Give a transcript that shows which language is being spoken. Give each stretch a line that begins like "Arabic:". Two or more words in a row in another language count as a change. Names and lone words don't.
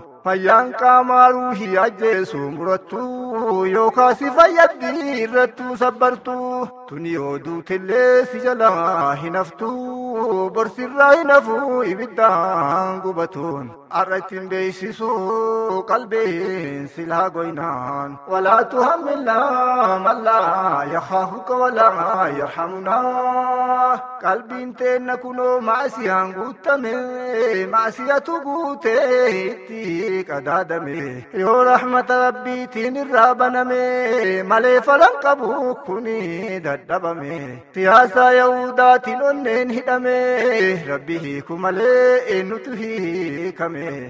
Oromo: Fayyaan qaamaa ruuhii ajjeesu murattu, yookaan si fayyaddi irrattu sabbartu. Tuni yoo duutellee si jalaa hin haftu, borsirraa hin hafu ibiddaan gubatuun. Arra ittiin beeksisu qalbiin silaa goynaan.
Arabic: ولا تحملنا ما لا يخافك ولا يرحمنا.
Oromo: Qalbiin teenna kunoo maasiyaan guutame, maasiyatu guutee itti qadaadame. Yoo rahmata Rabbiitiin irraa baname, malee falan qabu kuni dadhabame. Siyaasa Yahudaatiin onneen hidhame, Rabbi hiiku malee eenyutu hiikame.